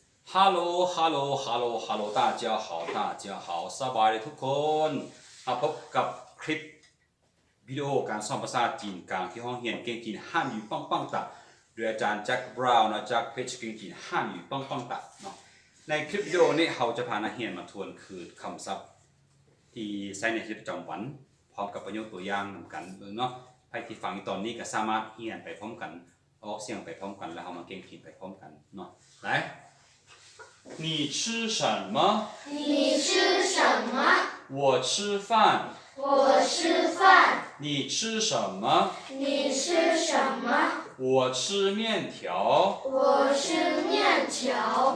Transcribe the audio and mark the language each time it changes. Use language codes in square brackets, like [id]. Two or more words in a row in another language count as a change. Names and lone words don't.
[th] Hello [zh] 大家好 [th] สบายดีทุกคนมาพบกับคลิปวิดีโอการสอนภาษาจีนกลางที่ห้องเรียนเก่ง จีนฮั่นอยู่ปังตะโดยอาจารย์แจ็คบราวน์นะจากเพจเก่งจีนฮั่นอยู่ปังตะเนาะในคลิปวิดีโอนี้เราจะพานักเรียนมาทวนคือคำศัพท์ที่ใช้ในชีวิตประจำวันพร้อมกับประโยคตัวอย่างนำกันเนาะใครที่ฟังตอนนี้ก็สามารถเรียนไปพร้อมกันออกเสียงไปพร้อมกันแล้วเรามาเก่งจีนไปพร้อมกันเนาะ [zh] 来你吃什么？你吃什么？我吃饭。我吃饭。你吃什么？你吃什么？我吃面条。我吃面条。